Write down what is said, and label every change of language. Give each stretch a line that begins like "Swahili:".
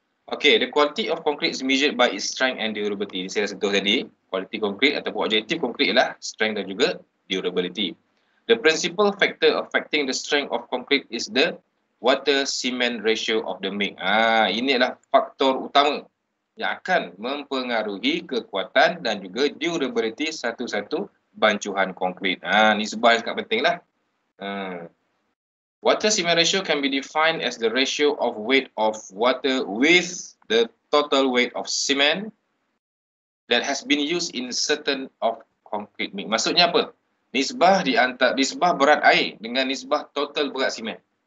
English: Okay, the quality of concrete is measured by its strength and durability.
Malay: Saya dah sentuh tadi, kualiti konkrit ataupun objektif konkrit ialah strength dan juga durability.
English: The principal factor affecting the strength of concrete is the water cement ratio of the mix.
Malay: Ini adalah faktor utama yang akan mempengaruhi kekuatan dan juga durability satu-satu bancuhan konkrit. Nisbah yang sangat penting lah.
English: Water cement ratio can be defined as the ratio of weight of water with the total weight of cement that has been used in certain of concrete mix.
Malay: Maksudnya apa? Nisbah berat air dengan nisbah total berat simen.